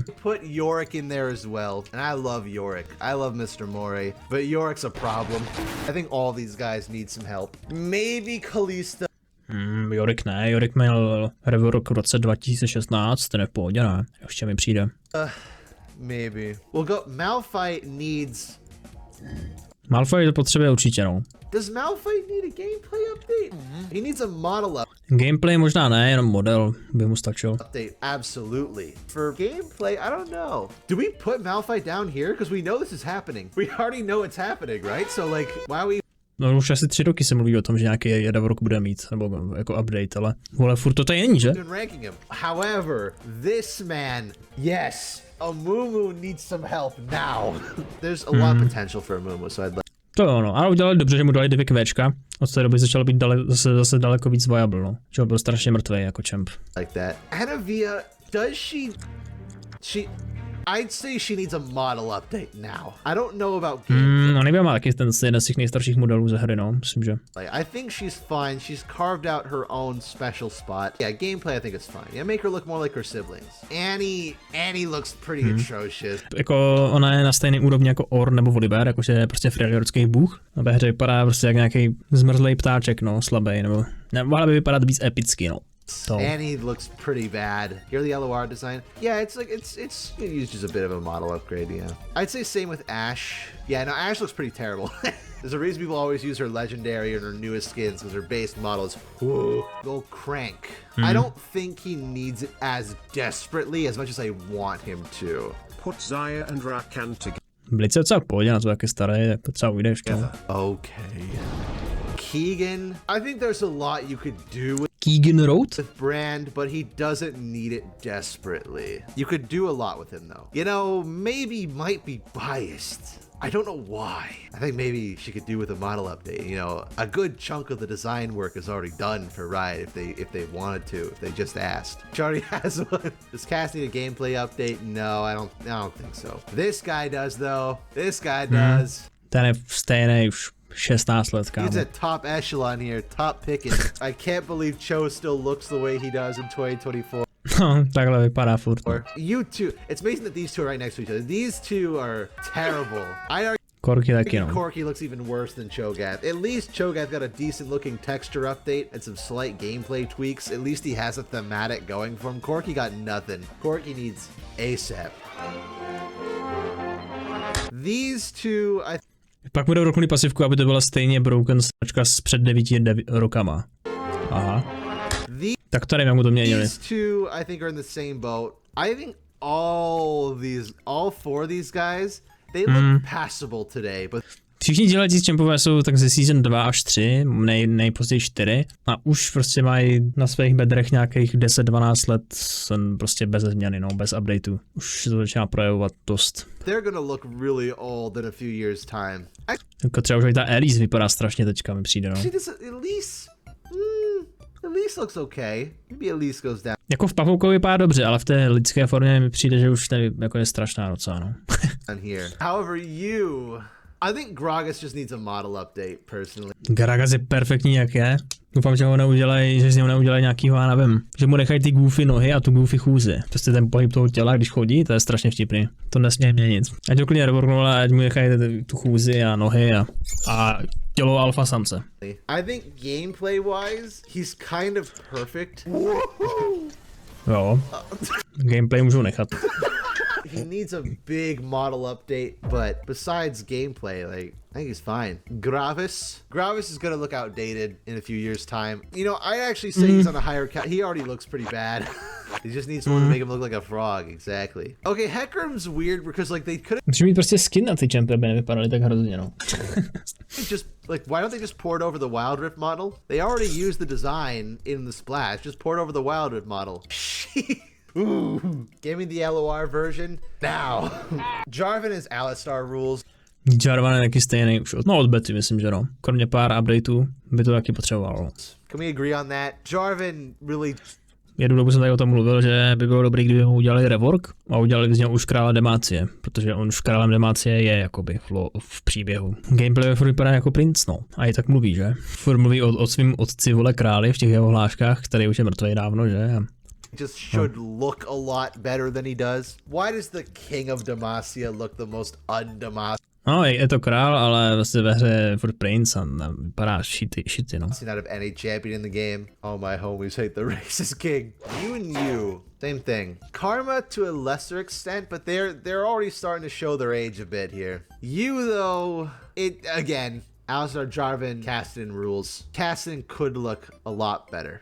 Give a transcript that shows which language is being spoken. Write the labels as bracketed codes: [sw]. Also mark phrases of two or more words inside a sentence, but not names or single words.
[en] Put Yorick in there as well, and I love Yorick. I love Mr. Mori, but Yorick's a problem. I think all these guys need some help. Maybe Kalista. [cs] Yorick ne, Yorick měl rework v roce 2016, ten je v pohodě, ne? Ještě mi přijde. [en] Maybe. We'll go, Malphite needs... [cs] Malphite to potřebuje určitě, no. [en] Does Malphite need a gameplay update? He needs a model update. [cs] Gameplay možná ne, jenom model by mu stačil. [en] Update, absolutely. For gameplay, I don't know. Do we put Malphite down here? Because we know this is happening. We already know it's happening, right? So like, why we... [cs] No už asi 3 roky se mluví o tom, že nějaký rework bude mít, nebo jako update, ale vole, furt to tady není, že? [en] However, this man, yes, Amumu needs some help now. There's a lot of potential for Amumu, so I'd like... [cs] To jo, no, ale udělali dobře, že mu dali 2 kvéčka. Od té doby začal být zase daleko víc viable, no. Že byl strašně mrtvý jako champ. [en] Like that. Anavia, does she... I'd say she needs a model update now. I don't know about gameplay. No nevím, má taky ten jeden z těch nejstarších modelů ze hry, no, myslím, že. I think she's fine. She's carved out her own special spot. Yeah, gameplay I think is fine. Yeah, make her look more like her siblings. Annie looks pretty atrocious. [cs] Jako ona je na stejné úrovni jako Or nebo Volibear, jakože je prostě freelancerský bůh. A ve hře vypadá prostě jak nějaký zmrzlej ptáček, no, slabý, nebo mohla by vypadat víc epicky, no. [en] Annie looks pretty bad. Here the LOR design. Yeah, it's like it's used just a bit of a model upgrade, yeah. I'd say same with Ashe. Yeah, no, Ashe looks pretty terrible. There's a reason people always use her legendary and her newest skins because her base model is go crank. I don't think he needs it as desperately as much as I want him to. Put Zaya and Rakan together. [cs] Blice docela v pohodě na to, jak je starý, tak to třeba ujde ještě. [en] Okay. Keegan, I think there's a lot you could do Keegan Road? with Brand, but he doesn't need it desperately. You could do a lot with him though. You know, maybe might be biased. I don't know why. I think maybe she could do with a model update. You know, a good chunk of the design work is already done for Riot if they wanted to, if they just asked. She already has one. Does Cass need a gameplay update? No, I don't think so. This guy does though. This guy does. [cs] Ten je stejný už 16 let, kámo. [en] He's a top echelon here, top picking. I can't believe Cho still looks the way he does in 2024. [cs] Takhle vypadá furt. [en] You two, it's amazing that these two are right next to each other. These two are terrible. I argue [cs] Corky taky, no. [en] Corky looks even worse than Cho'Gath. At least Cho'Gath got a decent looking texture update and some slight gameplay tweaks. At least he has a thematic going for him. Corky got nothing. Corky needs ASAP. These two, [cs] Pak bude roknuli pasivku, aby to byla stejně broken sračka z před 9 rokama. Aha. Tak tady jak mu to měnili. [en] These two, I think, are in the same boat. I think all four of these guys, they look passable today, but [cs] Všichni dělající Champové jsou tak ze season 2 až 3, nejpozději 4 a už prostě mají na svých bedrech nějakých 10-12 let prostě bez změny, no, bez updateu. Už se to začíná projevovat dost. [en] They're gonna look really old in a few years time. [cs] Jako třeba už i ta Elise vypadá strašně teďka, mi přijde, no. [en] Elise looks okay. Maybe Elise goes down. [cs] Jako v pavoukovi vypadá dobře, ale v té lidské formě mi přijde, že už tady jako je strašná docela, no. [en] However, I think Gragas just needs a model update, personally. [cs] Gragas je perfektní, jak je. Doufám, že z něho neudělají nějakýho, já nevím, že mu nechají ty goofy nohy a tu goofy chůzi. Prostě ten pohyb toho těla, když chodí, to je strašně vtipný. To nesmí měnit. Ať ho klidně reworknula, ať mu nechají tu chůzi a nohy a tělo alfa samce. [en] I think gameplay wise, he's kind of perfect. [cs] Jo. Gameplay můžou nechat. [en] He needs a big model update, but besides gameplay, like, I think he's fine. Gravis is gonna look outdated in a few years' time. You know, I actually say he's on a higher count. He already looks pretty bad. He just needs someone to make him look like a frog, exactly. Okay, Hecarim's weird because like they could [cs] Musí mít prostě skin na ty champy, aby nevypadaly tak hrozně, no. [en] just like, why don't they just port over the Wild Rift model? They already used the design in the splash. Just port over the Wild Rift model. Ooh. Give me the LOR version now. Jarvan is Alistar rules. [cs] Jarvan je taky stejný už od bety, myslím, že no. Kromě pár updateů by to taky potřebovalo. [en] Can we agree on that? Jarvan really... [cs] Jednu dobu jsem tady o tom mluvil, že by bylo dobré, kdyby mu udělali rework a udělali z něho už krále demácie, protože on už králem demácie je jakoby v příběhu. Gameplay furt vypadá jako princ, no. A i tak mluví, že? Furt mluví o svým otci vole králi v těch jeho hláškách, který už je mrtvý dávno, že? [en] Just should look a lot better than he does. Why does the King of Demacia look the most un-Demacia? [cs] No, je to král, ale vlastně ve hře je furt prince a vypadá shity, no. [en] Out of any champion in the game. All my homies hate the racist king. You and you, same thing. Karma to a lesser extent, but they're already starting to show their age a bit here. You though, again, Alistar, Jarvan, Kassadin rules. Kassadin could look a lot better.